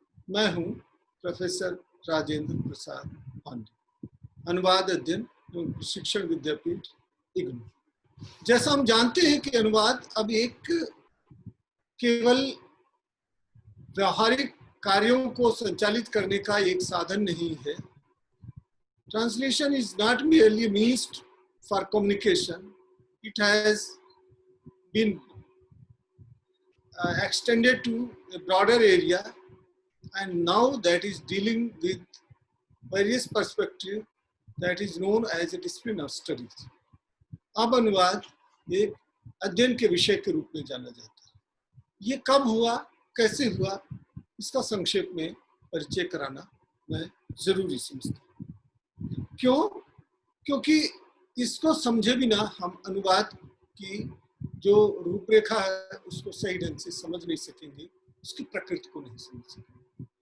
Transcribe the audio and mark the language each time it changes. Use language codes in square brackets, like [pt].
[hi] मैं हूं प्रोफेसर राजेंद्र प्रसाद पांडे, अनुवाद अध्ययन एवं प्रशिक्षण विद्यापीठ इग्नू। जैसा हम जानते हैं कि अनुवाद अब एक केवल व्यावहारिक कार्यों को संचालित करने का एक साधन नहीं है। [en] Translation is not merely means for communication. It has been extended to a broader area, and now that is dealing with various perspectives that is known as a discipline of studies. [hi] अब अनुवाद एक अध्ययन के विषय के रूप में जाना जाता है। ये कब हुआ, कैसे हुआ, इसका संक्षेप में परिचय कराना मैं जरूरी समझता हूँ। क्यों? क्योंकि इसको समझे बिना हम अनुवाद की जो रूपरेखा है उसको सही ढंग से समझ नहीं सकेंगे, उसकी प्रकृति को नहीं समझ सकेंगे।